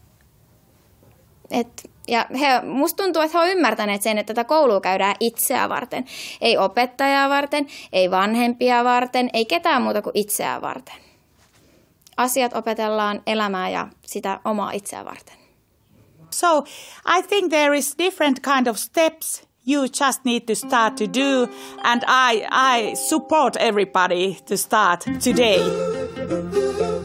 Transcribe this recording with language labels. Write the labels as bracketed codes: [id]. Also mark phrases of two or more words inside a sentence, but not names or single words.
[fi] Musta tuntuu, että he ovat ymmärtäneet sen, että tätä koulua käydään itseä varten. Ei opettajaa varten, ei vanhempia varten, ei ketään muuta kuin itseä varten. Asiat opetellaan elämää ja sitä omaa itseä varten. [en] So I think there is different kind of steps you just need to start to do, and I support everybody to start today.